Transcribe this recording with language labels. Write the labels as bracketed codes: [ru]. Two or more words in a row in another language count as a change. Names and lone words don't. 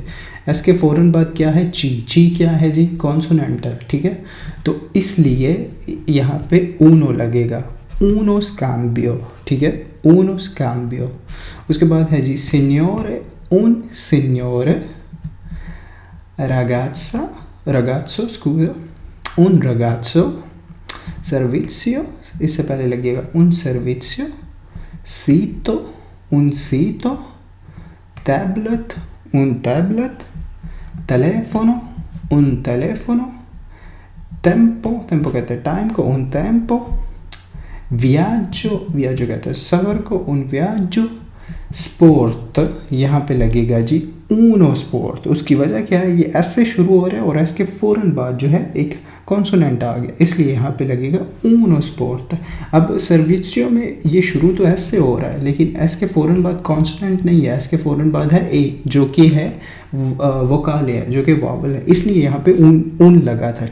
[hi] एस के फ़ौरन बाद क्या है, ची। ची क्या है जी, कॉन्सोनेंटल। ठीक है, तो इसलिए यहाँ पे ऊनो लगेगा, [it] uno scambio. [hi] ठीक है, [it] uno scambio. [hi] उसके बाद है जी [it] signore, un signore, ragazza, ragazzo scusa, un ragazzo, servizio, [hi] इससे पहले लगेगा [it] un servizio, sito, un sito, tablet, un tablet, telefono, un telefono, tempo, tempo [hi] कहते हैं टाइम को, [it] un tempo, viaggio, viaggio [hi] कहते हैं सफ़र को, [it] un viaggio, [hi] स्पोर्ट, यहाँ पे लगेगा जी [it] uno sport. [hi] उसकी वजह क्या है, ये एस से शुरू हो रहा है और एस के फ़ौरन बाद जो है एक कॉन्सोनेंट आ गया, इसलिए यहाँ पे लगेगा [it] uno sport. [hi] अब सर्विसियो में ये शुरू तो एस से हो रहा है लेकिन एस के फ़ौरन बाद कॉन्सोनेंट नहीं है, एस के फ़ौरन बाद है ए जो कि है वोकाल है, जो कि वावल है, इसलिए यहाँ पे ऊन लगा था।